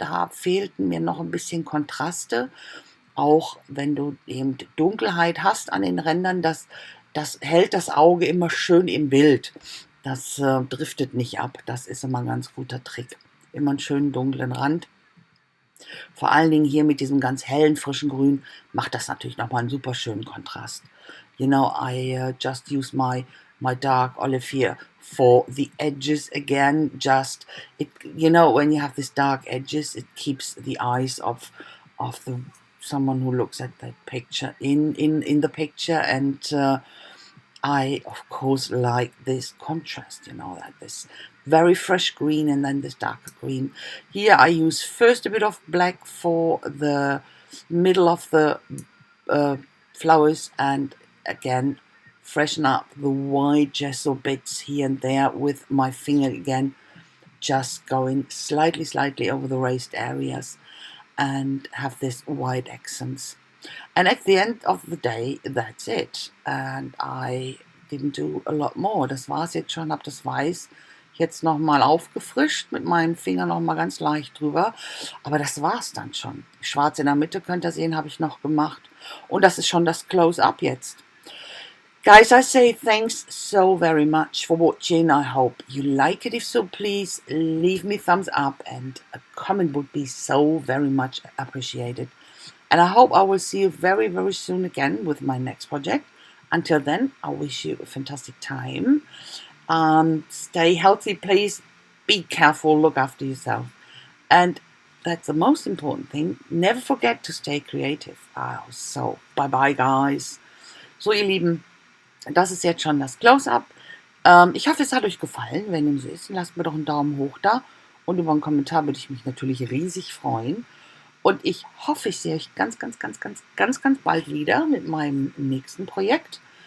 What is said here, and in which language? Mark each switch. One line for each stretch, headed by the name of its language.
German: Da fehlten mir noch ein bisschen Kontraste. Auch wenn du eben Dunkelheit hast an den Rändern, das hält das Auge immer schön im Bild. Das driftet nicht ab. Das ist immer ein ganz guter Trick. Immer einen schönen dunklen Rand. Vor allen Dingen hier mit diesem ganz hellen, frischen Grün macht das natürlich nochmal einen super schönen Kontrast.
English: You know, I just use my dark olive here for the edges again. Just, you know, when you have these dark edges, it keeps the eyes of the someone who looks at that picture in the picture, and I of course like this contrast, you know, like this very fresh green and then this darker green. Here I use first a bit of black for the middle of the flowers, and again freshen up the white gesso bits here and there with my finger again, just going slightly over the raised areas and have this white accents. And at the end of the day, that's it. And I didn't do a lot more.
German: Das war's jetzt schon, habe das Weiß jetzt nochmal aufgefrischt, mit meinen Fingern nochmal ganz leicht drüber. Aber das war's dann schon. Schwarz in der Mitte, könnt ihr sehen, habe ich noch gemacht. Und das ist schon das Close-Up jetzt.
English: Guys, I say thanks so very much for watching. I hope you like it. If so, please leave me thumbs up, and a comment would be so very much appreciated. And I hope I will see you very, very soon again with my next project. Until then, I wish you a fantastic time. Stay healthy, please. Be careful, look after yourself. And that's the most important thing. Never forget to stay creative. So, bye bye, guys.
German: So, ihr Lieben, das ist jetzt schon das Close-Up. Ich hoffe, es hat euch gefallen. Wenn dem so ist, lasst mir doch einen Daumen hoch da. Und über einen Kommentar würde ich mich natürlich riesig freuen. Und ich hoffe, ich sehe euch ganz, ganz, ganz, ganz, ganz, ganz bald wieder mit meinem nächsten Projekt.